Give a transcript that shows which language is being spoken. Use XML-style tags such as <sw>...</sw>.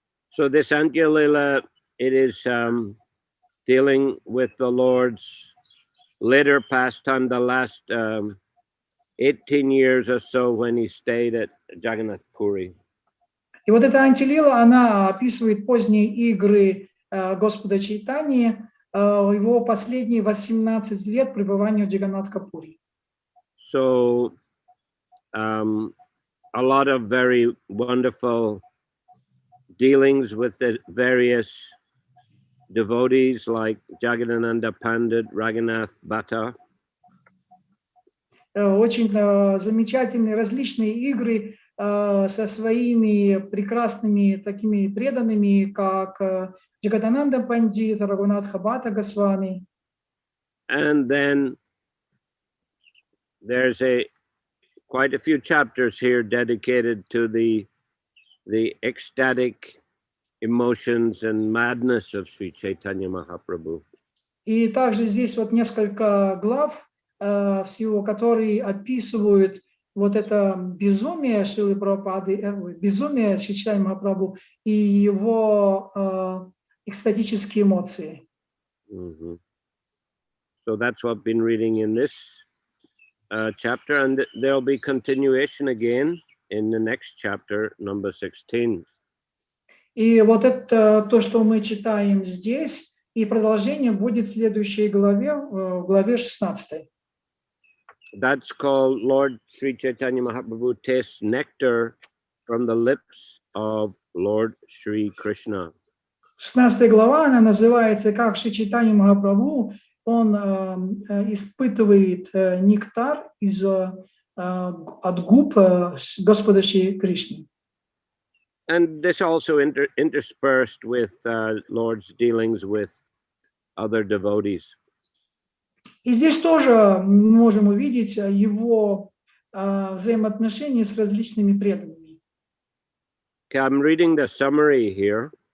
<en>So this Антья-лила, it is dealing with the Lord's later pastime, the last 18 years or so when he stayed at Jagannath Puri.</en> <ru>И вот эта Антья-лила, она описывает поздние игры Господа Чайтаньи, его последние 18 лет пребывания в Джаганнатха-пури.</ru> <en>So a lot of very wonderful dealings with the various devotees like Jagadananda Pandit, Raghunath Bhatta.</en> <ru>Очень замечательные различные игры со своими прекрасными такими преданными, как Джагадананда Пандит, Рагунатха Бхатта Госвами.</ru> <en>And then there's quite a few chapters here dedicated to the ecstatic emotions and madness of Sri Chaitanya Mahaprabhu.</en> <ru>И также здесь вот несколько глав всего, которые описывают вот это безумие Шрилы Прабхупады, безумие Шри Чайтаньи Махапрабху и его экстатические эмоции.</ru> <en>So that's what I've been reading in this chapter, and there'll be continuation again in the next chapter, number 16.</en> <ru>И вот это то, что мы читаем здесь, и продолжение будет в следующей главе, в главе 16.</ru> <en>That's called Lord Sri Chaitanya Mahaprabhu tastes nectar from the lips of Lord Sri Krishna.</en> <ru>16 глава, она называется «Как Шри Чайтаньи Махапрабху, он испытывает нектар от губ Господа Шри Кришны».</ru> <en>And this also interspersed with Lord's dealings with other devotees.</en> <ru>И здесь тоже мы можем увидеть его взаимоотношения с различными преданными.</ru> <en>Okay, I'm reading the summary here.</en>